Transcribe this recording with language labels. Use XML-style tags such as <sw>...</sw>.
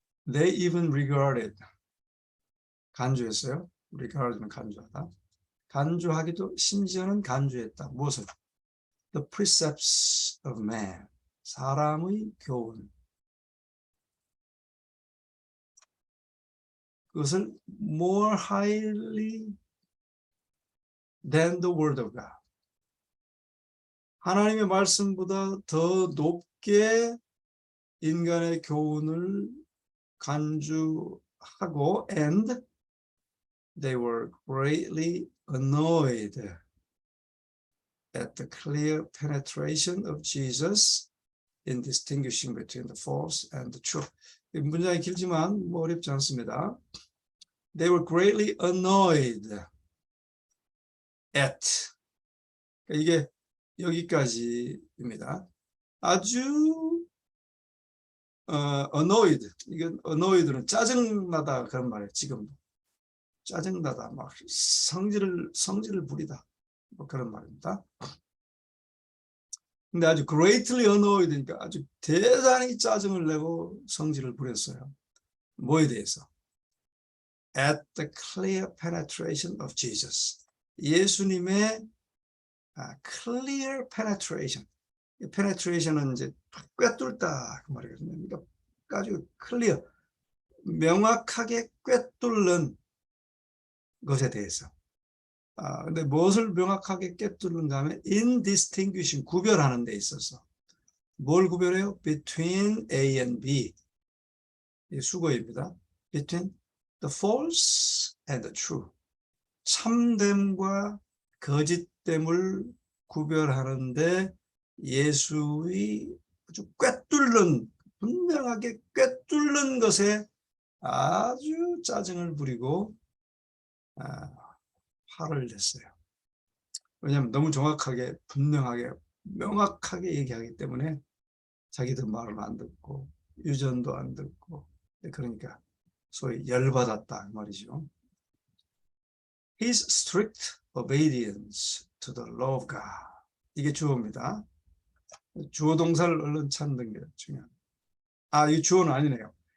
<en>They even regarded,</en> <ko>간주했어요. regard는 간주하다. 간주하기도 심지어는 간주했다. 무엇을?</ko> <en>The precepts of man, 사람의 교훈.</en> <ko>그것을</ko> <en>more highly than the word of God.</en> <ko>하나님의 말씀보다 더 높게 인간의 교훈을 간주하고</ko> <en>and they were greatly annoyed at the clear penetration of Jesus in distinguishing between the false and the true.</en> <ko>문장이 길지만 뭐 어렵지 않습니다.</ko> <en>They were greatly annoyed at.</en> <ko>이게 여기까지입니다. 아주 annoyed. 이건 annoyed는 짜증나다 그런 말이에요. 지금도 짜증나다, 막 성질을 부리다, 뭐 그런 말입니다. 근데 아주</ko> <en>greatly annoyed</en> <ko>니까 아주 대단히 짜증을 내고 성질을 부렸어요. 뭐에 대해서?</ko> <en>At the clear penetration of Jesus.</en> <ko>예수님의</ko> <en>clear penetration.</en> <ko>penetration은 이제 꿰뚫다 그 말이거든요. 그러니까 아주 clear, 명확하게 꿰뚫는 것에 대해서. 근데 무엇을 명확하게 꿰뚫는가 하면 indistinguishing, 구별하는 데 있어서. 뭘 구별해요?</ko> <en>Between A and B.</en> <ko>수거입니다.</ko> <en>Between the false and the true.</en> <ko>참됨과 거짓됨을 구별하는데 예수의 아주 꿰뚫는, 분명하게 꿰뚫는 것에 아주 짜증을 부리고 화를 냈어요. 왜냐하면 너무 정확하게, 분명하게, 명확하게 얘기하기 때문에 자기들 말을 안 듣고 유전도 안 듣고, 그러니까 소위 열받았다 말이죠.</ko> <en>His strict obedience to the law of God.</en> <ko>이게 주어입니다. 주어 동사를 얼른 찾는 게 중요합니다. 이 주어는 아니네요.</ko>